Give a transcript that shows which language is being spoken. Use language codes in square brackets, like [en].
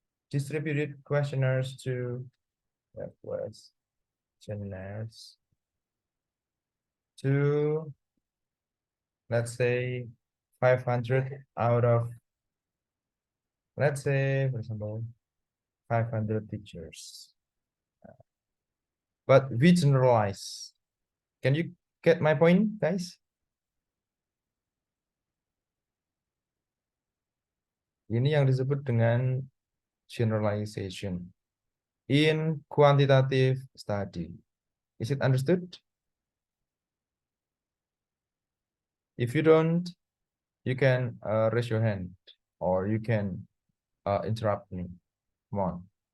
[en] distributed questionnaires to questionnaires to, let's say, 500 out of, let's say, for example, 500 teachers. But we generalize. Can you get my point, guys? [id] Ini yang disebut dengan [en] generalization in quantitative study. Is it understood? If you don't, you can raise your hand or you can interrupt me. Come on.